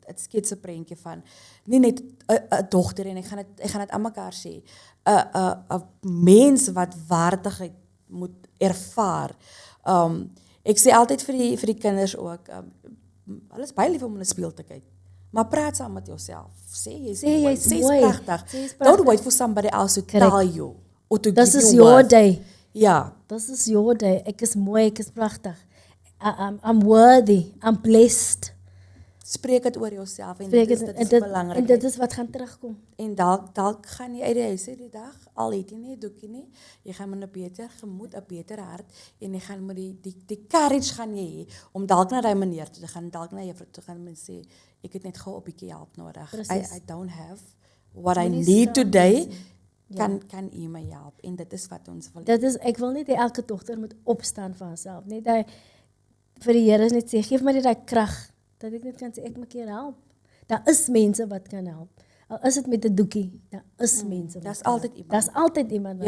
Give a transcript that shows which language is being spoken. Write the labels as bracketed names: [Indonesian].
[Afrikaans] Dit skets 'n prentjie van nie net 'n dogter, en ek gaan dit aan mekaar sê, 'n mens wat waardigheid moet ervaar. Ek sê altyd vir die kinders ook, hulle is baie lief om in 'n spieël te kyk, maar praat saam met jouself. Sê jy's mooi, sê jy's pragtig. [English] Don't wait for somebody else to tell you or to give you This is your day. [Afrikaans] Ja. [English] This is your day. [Afrikaans] Ek is mooi, ek is pragtig. [English] I'm worthy, I'm blessed. [Afrikaans] Spreek dit oor jouself, en dit is belangrik. En dit is wat gaan terugkom. En dalk gaan jy uit die huis uit die dag, al het jy nie 'n doekie nie, jy gaan met 'n beter gemoed, 'n beter hart, en jy gaan met die courage gaan jy hê om dalk na daai meneer toe te gaan, dalk na juffrou toe gaan en sê, ek het net gou 'n bietjie help nodig. [English] I don't have what I need today. [Afrikaans] Kan u my help? En dit is wat ons wil. Ek wil net hê elke dogter moet opstaan vir haarself. Net hy vir die Here net sê, geef my net daai krag, dat ek net kan sê, ek moet keer help. Daar is mense wat kan help. Al is dit met 'n doekie, daar is mense wat Daar's altyd iemand. Daar's altyd iemand wat